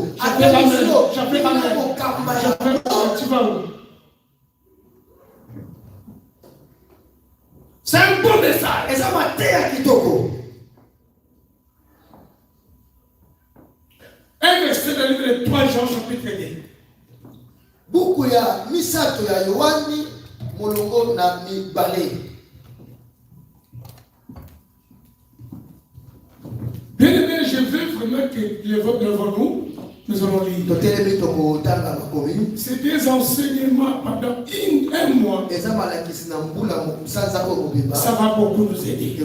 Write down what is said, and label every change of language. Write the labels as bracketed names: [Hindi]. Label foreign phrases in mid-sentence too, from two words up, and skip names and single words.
[French] J'appelle la main. Attention. J'appelle la main. [Lingala] Kokamba. [French] Tu vas où? message. Et ça m'a été kitoko. Un verset dans le livre de 3 Jean chapitre 2. [Lingala] Buku ya misato ya Yohani molongo na mibale. [French] Bien aimé, je veux vraiment que nous allons lire. C'est des enseignements pendant un mois. Ça va beaucoup nous aider.